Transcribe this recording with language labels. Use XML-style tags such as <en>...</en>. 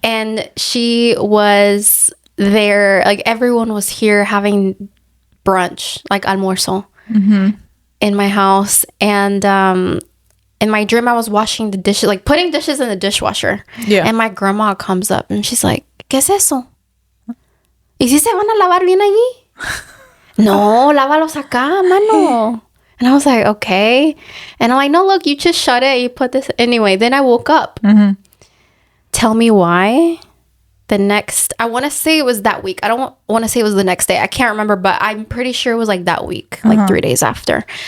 <en>And she was there. Like, everyone was here having brunch, like almuerzo, in my house. And in my dream, I was washing the dishes, like putting dishes in the dishwasher. Yeah. And my grandma comes up and she's like,</en> <es>¿Qué es eso? ¿Y si se van a lavar bien allí? No, lávalos acá, mano.</es> <en>And I was like, okay. And I'm like, no, look, you just shut it. You put this. Anyway, then I woke up. Tell me why. I want to say it was that week. I don't want to say it was the next day. I can't remember, but I'm pretty sure it was like that week, like 3 days after.</en>